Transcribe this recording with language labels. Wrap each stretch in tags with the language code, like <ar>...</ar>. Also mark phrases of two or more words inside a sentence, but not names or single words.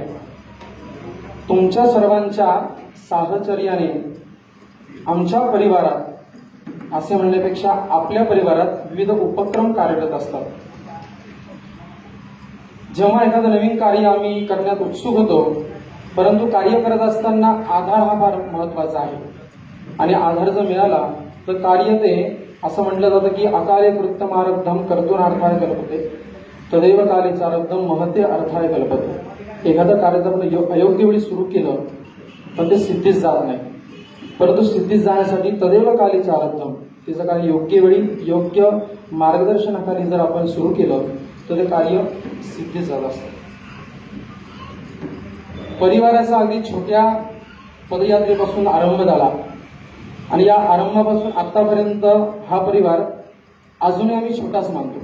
<mr>तुमच्या सर्वांच्या साहचर्याने आमच्या परिवारात असे म्हणण्यापेक्षा आपल्या परिवारात विविध उपक्रम कार्यरत असतात। जेव्हा एखादं नवीन कार्य आम्ही करण्यात उत्सुक होतो, परंतु कार्य करत असताना आधार हा फार महत्वाचा आहे आणि आधार जर मिळाला तर कार्य ते असं म्हटलं जातं की</mr> <sa>अकाले कृत्यमारब्धम कर्तुनार्थाय कल्पते तदैव काले चारब्धम महते अर्थाय कल्पते।</sa> <mr>एखादं कार्य जर आपण अयोग्य वेळी सुरू केलं पण ते सिद्धीस जात नाही, परंतु सिद्धीस जाण्यासाठी</mr> <sa>तदैव काले चारब्धम</sa> <mr>त्याचं कार्य योग्य वेळी योग्य मार्गदर्शनाखाली जर आपण सुरू केलं तर ते कार्य सिद्धीस जात असतं। परिवाराचा अगदी छोट्या पदयात्रेपासून आरंभ झाला आणि या आरंभापासून आतापर्यंत हा परिवार अजूनही आम्ही छोटाच मानतो।</mr>